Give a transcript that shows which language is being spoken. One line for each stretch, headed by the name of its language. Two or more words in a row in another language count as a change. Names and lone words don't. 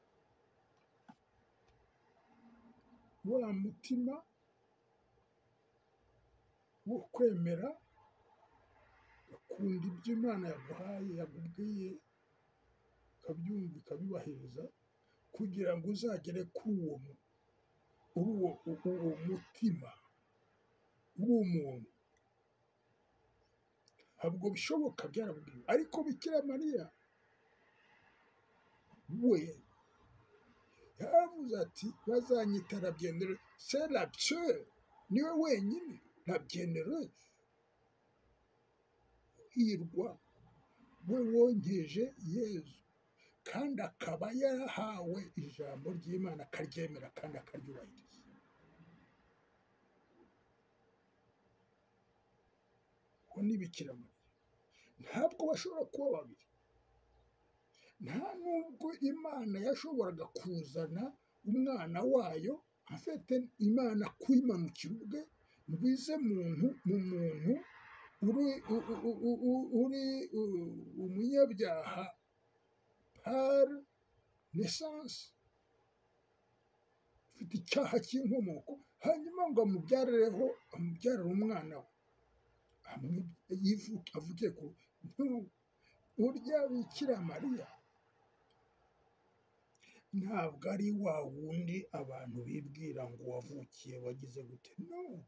Kinyarwanda: wa mutima wo kwemera ukunda ibyo Imana yaguhaye yakubwiye, ukabyumva ukabibahiriza, kugira ngo uzagere kuri uwo mutima w'umuntu. Ntabwo bishoboka, byarabwiwe. Ariko Bikira Mariya we yaravuze ati bazanyita
French: la bienheureuse, c'est la seule,
Kinyarwanda: niwe wenyine
French: la bienheureuse.
Kinyarwanda: Hirwa we wonkeje Yezu kandi akaba yarahawe ijambo ry'Imana akaryemera kandi akaryubahiriza. Uwo ni Bikira Mariya. Ntabwo bashobora kuba babiri. Nta nubwo Imana yashoboraga kuzana umwana wayo, afite Imana kwimanukira ubwe ngo ize mu muntu uri umunyabyaha
French: par naissance,
Kinyarwanda: ufite icyaha cy'inkomoko, hanyuma ngo amubyarire umwana we avuke ku urya Bikira Mariya ntabwo ari wa wundi abantu bibwira ngo wavukiye wagize gute, no.